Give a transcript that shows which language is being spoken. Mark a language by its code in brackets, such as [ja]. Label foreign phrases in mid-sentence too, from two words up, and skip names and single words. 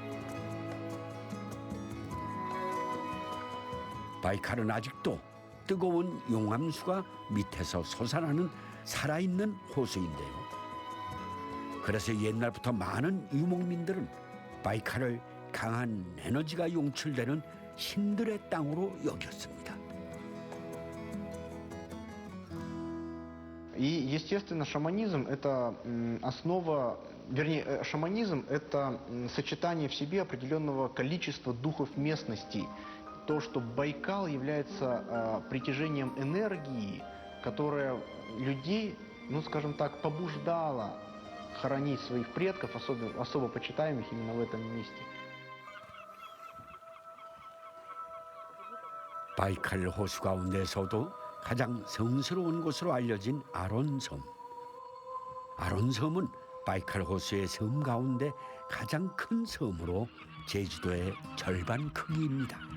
[ko] 바이칼은 아직도 뜨거운 용암수가 밑에서 솟아나는 살아있는 호수인데요. 그래서 옛날부터 많은 유목민들은 바이칼을 강한 에너지가 용출되는 신들의 땅으로 여겼습니다. [ru] И, естественно, шаманизм – это основа, вернее, шаманизм – это сочетание в себе определенного количества духов местности. То, что Байкал является притяжением энергии, которая людей, ну, скажем так, побуждала хоронить своих предков, особо почитаемых именно в этом месте. [ko] 바이칼 호수 가운데서도 가장 성스러운 곳으로 알려진 아론섬. 아론섬은 바이칼 호수의 섬 가운데 가장 큰 섬으로 제주도의 절반 크기입니다.